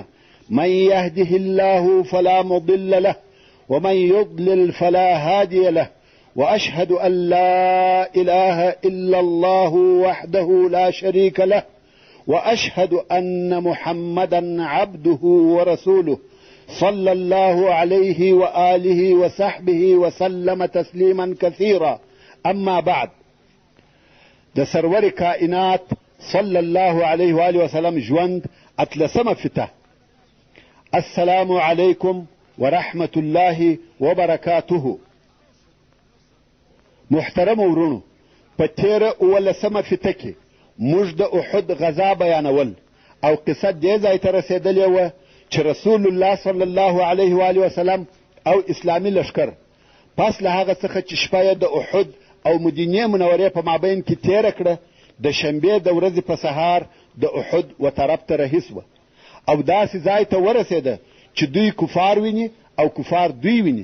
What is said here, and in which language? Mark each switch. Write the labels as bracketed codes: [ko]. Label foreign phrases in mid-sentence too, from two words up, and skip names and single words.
[ar] من يهده الله فلا مضل له ومن يضلل فلا هادي له، وأشهد أن لا إله إلا الله وحده لا شريك له، وأشهد أن محمدا عبده ورسوله صلى الله عليه وآله وصحبه وسلم تسليما كثيرا. أما بعد، [ps] د سرور کائنات [ar] صلى الله عليه وآله وسلم [ps] ژوند اتلسمه فته. [ar] السلام عليكم ورحمة الله وبركاته. [ps] محترم ورونو، په تیره 19 فته کې موږ د احد غزا بیانول او قصه دې ځای ته رسېدلې وه چې [ar] رسول الله صلی الله علیه و آله وسلم [ps] او اسلامي لښکر پس له هغه څخه چې شپه یې د احد او مدینې منورې په مابین کې تیره کړه، د شنبې د ورځې په سهار د احد و طرف ته رهي سوه او داسې ځای ته ورسېده چې دوی کفار ویني او کفار دوی ویني.